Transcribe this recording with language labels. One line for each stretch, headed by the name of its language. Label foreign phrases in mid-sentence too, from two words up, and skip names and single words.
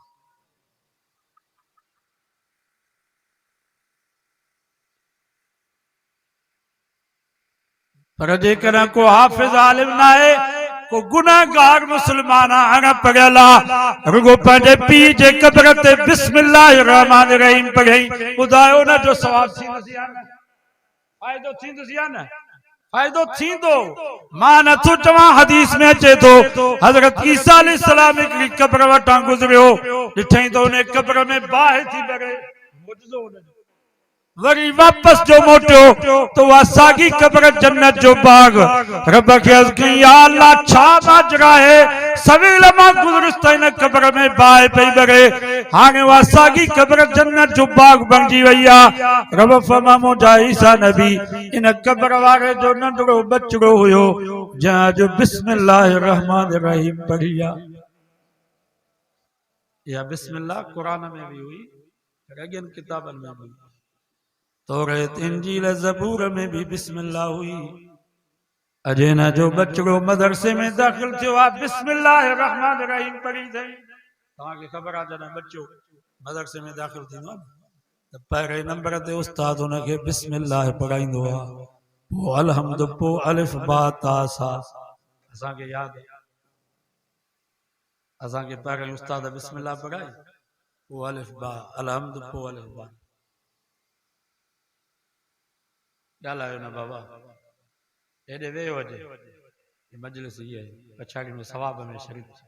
Sindhi: पर जेकॾहिं को हाफ़िज़ आलिम न आहे, को गुनाहगार मुसलमान अणपढ़ियल आहे, रुगो पंहिंजे पीउ जे कब्र ते
Arabic: بسم الله الرحمن الرحيم
Sindhi: पढ़ई, ॿुधायो न जो सवाब थींदुसि या न? फ़ाइदो थींदुसि या न? फ़ाइदो थींदो। मां नथो चवां, हदीस में अचे थो हज़रत ईसा अलैहिस्सलाम हिकिड़ी कब्र वटां गुज़रियो, ॾिठई त उन कब्र में बाहि थी बरे, मुजज़ो हुनजो। वरी वापस जो मोटियो
Urdu: تو وہ
Sindhi: सागी कब्र जन्नत जो बाग। रब के अर्ज़ कई,
Arabic: يا الله
Sindhi: छा माजरा है, सवेल मां गुज़रिस त इन कब्र में बाहि पई बरे, हाणे वह सागी कब्र जन्नत जो बाग बणिजी वई आहे। रब फरमा मुंहिंजा ईसा नबी इन कब्र वारे जो नंढड़ो बचड़ो हुयो जंहिं जो
Arabic: بسم الله الرحمن الرحيم
Sindhi: पढ़ी आहे। या बिस्मिल्लाह कुरान में भी हुई, अॻियनि किताबनि में भी, तौरात इंजील ज़बूर में भी बिस्मिल्लाह हुई। अजेना जो बचड़ो मदरसे में दाखिल थियो आहे,
Arabic: بسم الله الرحمن الرحيم
Sindhi: पढ़ी अथई। तव्हांखे ख़बर आहे जॾहिं बच्चो मदरसे में दाखिल थींदो आहे त पहिरें नंबर ते उस्ताद हुनखे बिस्मिल्लाह पढ़ाईंदो आहे, पोइ अलहम्दु, पोइ
Arabic: ألف با تا ثا.
Sindhi: असांखे यादि आहे, असांखे पहिरें उस्ताद बिस्मिल्लाह पढ़ाई, पोइ
Arabic: ألف با,
Sindhi: अलहम्दु, पोइ
Arabic: ألف با.
Sindhi: ॻाल्हायो न बाबा, हेॾे वेहो अॼु, मजलिस इहा आहे, पछाड़ी में सवाब में शरीक।